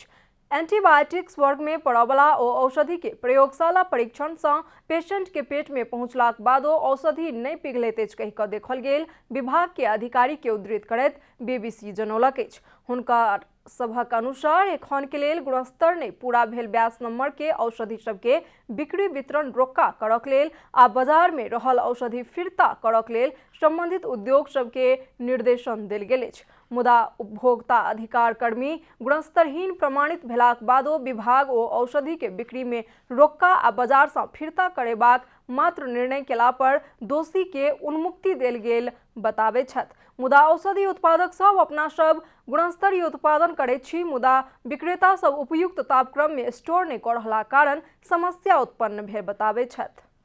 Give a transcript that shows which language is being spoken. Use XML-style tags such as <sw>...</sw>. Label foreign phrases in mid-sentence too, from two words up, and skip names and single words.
<mai>एंटीबायोटिक्स वर्ग में पड़यवला ओ औषधि के प्रयोगशाला परीक्षण से पेशेंट के पेट में पहुंचलाक बादो औषधि नहीं पिघलैत अछि कहि कऽ देखल गेल विभाग के अधिकारी के उद्धृत करैत BBC जनौलक अछि। हुनकर सभक अनुसार एखन के लेल गुणस्तर नहीं पूरा भेल 22 नंबर के औषधि सबके बिक्री वितरण रोका करक लेल आ बाजार में रहल औषधि फिरता करक लेल संबंधित उद्योग सबके निर्देशन देल गेल अछि। मुदा उपभोक्ता अधिकार कर्मी गुणस्तरहीन प्रमाणित भेलाक बादो विभाग ओ औषधि के बिक्री में रोका आ बाजार से फिरता करेबाक मात्र निर्णय केला पर दोषी के उन्मुक्ति देल गेल बताबै छथि। मुदा औषधि उत्पादक सब अपना सब गुणस्तरीय उत्पादन करैत छी, मुदा विक्रेता सब उपयुक्त तापक्रम में स्टोर नहीं कऽ रहला कारण समस्या उत्पन्न भेल बताबै छथि।</mai>